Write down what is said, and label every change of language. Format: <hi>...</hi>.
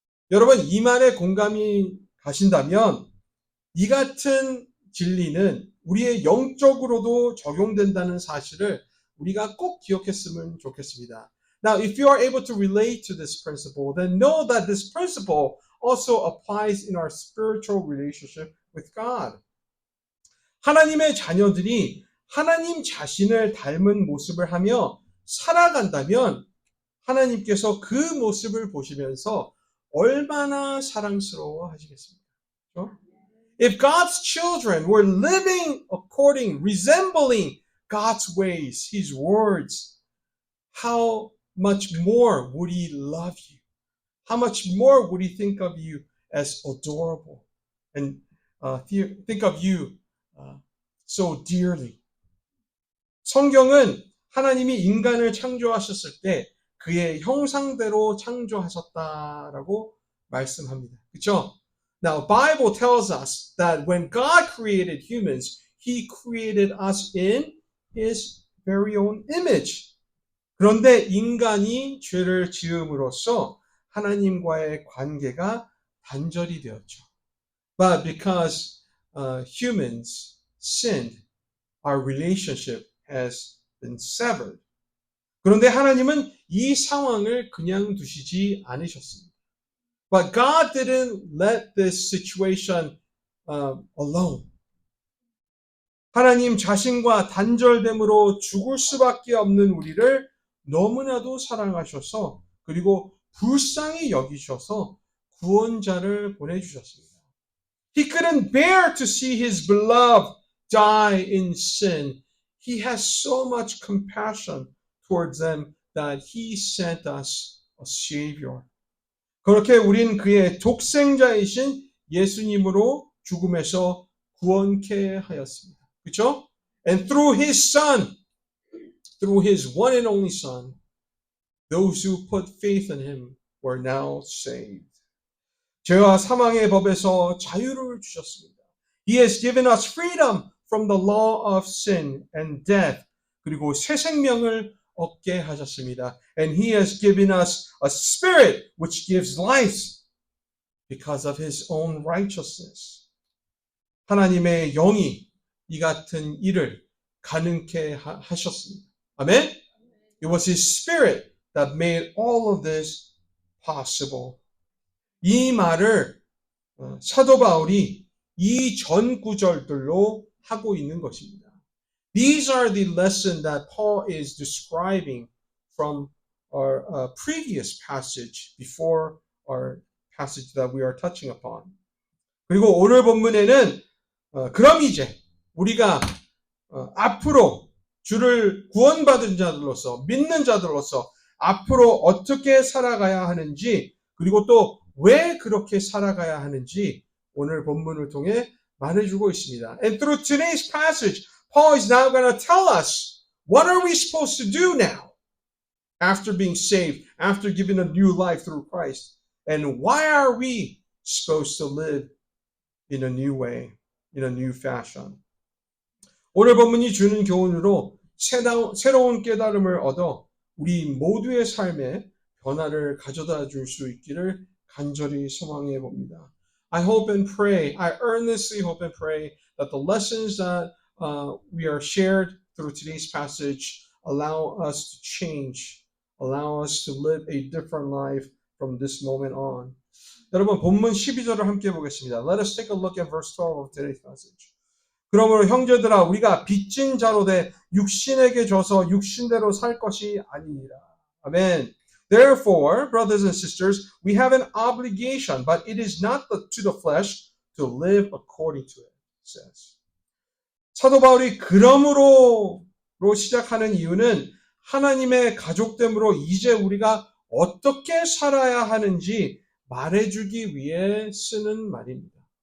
<ko>여러분, 이 말에 공감이 가신다면 이 같은 진리는 우리의 영적으로도 적용된다는 사실을 우리가 꼭 기억했으면 좋겠습니다.</ko> <en>Now, if you are able to relate to this principle, then know that this principle also applies in our spiritual relationship with God.</en> <ko>하나님의 자녀들이 하나님 자신을 닮은 모습을 하며 살아간다면 하나님께서 그 모습을 보시면서 얼마나 사랑스러워 하시겠습니까? 그렇죠?</ko> <en>If God's children were living resembling God's ways, His words, how much more would He love you? How much more would He think of you as adorable and think of you so dearly?</en> <ko>성경은 하나님이 인간을 창조하셨을 때 그의 형상대로 창조하셨다라고 말씀합니다. 그렇죠?</ko> <en>Now, Bible tells us that when God created humans, He created us in His very own image.</en> <ko>그런데 인간이 죄를 지음으로써 하나님과의 관계가 단절이 되었죠.</ko> <en>But because humans sinned, our relationship has been severed.</en> <ko>그런데 하나님은 이 상황을 그냥 두시지 않으셨습니다.</ko> <en>But God didn't let this situation alone.</en> <ko>하나님 자신과 단절됨으로 죽을 수밖에 없는 우리를 너무나도 사랑하셔서 그리고 불쌍히 여기셔서 구원자를 보내주셨습니다.</ko> <en>He couldn't bear to see his beloved die in sin. He has so much compassion towards them that he sent us a Savior.</en> <ko>그렇게 우린 그의 독생자이신 예수님으로 죽음에서 구원케 하였습니다. 그렇죠?</ko> <en>And through his son, through his one and only son, those who put faith in him were now saved.</en> <ko>죄와 사망의 법에서 자유를 주셨습니다.</ko> <en>He has given us freedom from the law of sin and death.</en> <ko>그리고 새 생명을 얻게 하셨습니다.</ko> <en>And he has given us a spirit which gives life because of his own righteousness.</en> <ko>하나님의 영이 이 같은 일을 가능케 하셨습니다. 아멘?</ko> <en>It was his spirit that made all of this possible.</en> <ko>이 말을 사도 바울이 이 전 구절들로 하고 있는 것입니다.</ko> <en>These are the lessons that Paul is describing from our previous passage before our passage that we are touching upon.</en> <ko>그리고 오늘 본문에는 그럼 이제 우리가 앞으로 주를 구원받은 자들로서 믿는 자들로서 앞으로 어떻게 살아가야 하는지 그리고 또 왜 그렇게 살아가야 하는지 오늘 본문을 통해 말해주고 있습니다.</ko> <en>And through today's passage, Paul is now going to tell us what are we supposed to do now? after being saved, after giving a new life through Christ. And why are we supposed to live in a new way, in a new fashion?</en> <ko>오늘 본문이 주는 교훈으로 새로운 깨달음을 얻어 우리 모두의 삶에 변화를 가져다 줄 수 있기를 간절히 소망해 봅니다.</ko> <en>I hope and pray, I earnestly hope and pray that the lessons that we are shared through today's passage allow us to change, allow us to live a different life from this moment on.</en> <ko>여러분 본문 12절을 함께 보겠습니다.</ko> <en>Let us take a look at verse 12 of today's passage.</en> <ko>그러므로 형제들아 우리가 빚진 자로 돼 육신에게 져서 육신대로 살 것이 아니니라. 아멘.</ko> <en>Therefore, brothers and sisters, we have an obligation, but it is not to the flesh to live according to it, says.</en> <ko>사도 바울이 그러므로로 시작하는 이유는 하나님의 가족됨으로 이제 우리가 어떻게 살아야 하는지 말해주기 위해 쓰는 말입니다.</ko>